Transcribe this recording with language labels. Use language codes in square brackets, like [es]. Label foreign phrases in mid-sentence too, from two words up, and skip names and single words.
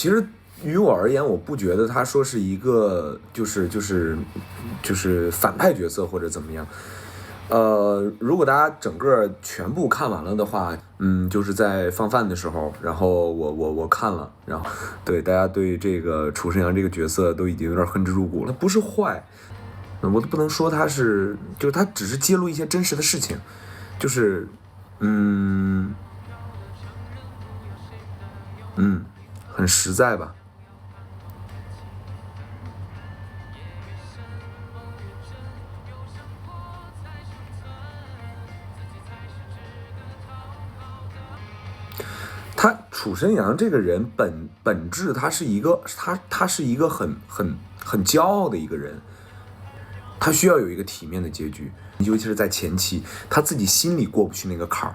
[zh] 其實於我而言，我不覺得他說是一個就是反派角色或者怎麼樣。如果大家整個全部看完了的話，就是在放飯的時候，然後我看了，然後对大家对這個楚申陽這個角色都已經有點恨之入骨了。他不是壞，我都不能說他是，就是他只是揭露一些真實的事情，就是很實在吧。楚申陽這個人本質他是一個很驕傲的一個人，他需要有一個體面的結局，尤其是在前期，他自己心裡過不去那個坎兒。